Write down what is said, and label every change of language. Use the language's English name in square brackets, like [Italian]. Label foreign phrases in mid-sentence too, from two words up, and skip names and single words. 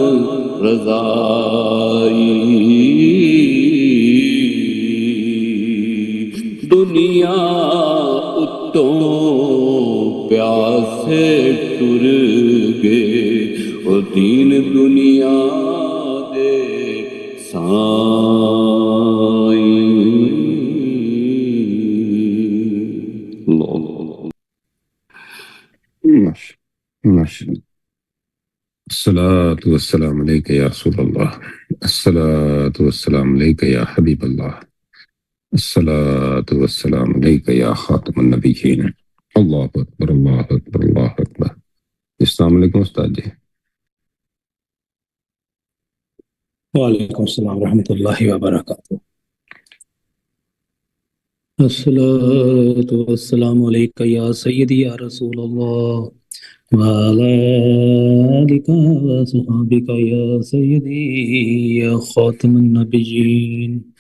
[Punjabi] رضائی دنیا اتوں پیاسے ٹر گئے او دین دنیا دے [Arabic] الصلاة والسلام عليك يا رسول الله الصلاة والسلام عليك يا حبيب الله الصلاة والسلام عليك يا خاتم النبيين الله أكبر الله أكبر الله أكبر السلام علیکم [Urdu] استاد جی [Arabic] وعلیکم السلام ورحمۃ اللہ وبرکاتہ الصلاۃ والسلام علیک یا سیدی یا رسول اللہ وعلی آلک وصحبک یا سیدی یا خاتم النبیین